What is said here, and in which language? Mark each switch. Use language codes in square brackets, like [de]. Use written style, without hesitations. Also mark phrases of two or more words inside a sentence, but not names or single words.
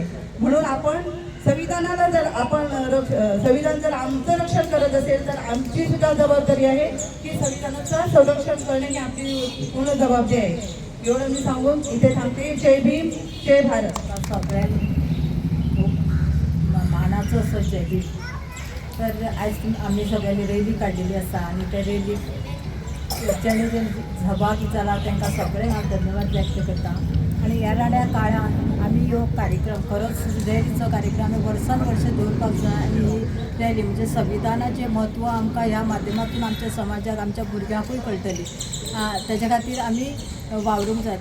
[mr] म्हणून आपण संविधानाला जर आपण संविधान जर आमचं रक्षण करत असेल तर आमची सुद्धा जबाबदारी आहे की संविधानाचं संरक्षण करणे ही आपली पूर्ण जबाबदारी आहे। एवढं मी सांगून इथे थांबते। जय भीम, जय भारत। सगळ्यांनी खूप मानाचं असं जय भीम। [kok] तर आज आम्ही सगळ्यांनी रॅली काढलेली आसा, आणि त्या रॅलीक ज्याने सहभागी जाला तांकां सगळ्यांक हांव धन्यवाद व्यक्त करता। आणि येणाऱ्या काळात आम्ही ह्यो कार्यक्रम खरोच रॅलीचो कार्यक्रम आमी वर्सान वर्ष दवरपाक जाय आनी ही रॅली म्हणजे संविधानाचें म्हत्व आमकां ह्या माध्यमातून आमच्या समाजाक आमच्या भुरग्यांकूय कळटली तेच्या खातीर आमी वावरूंक जाय.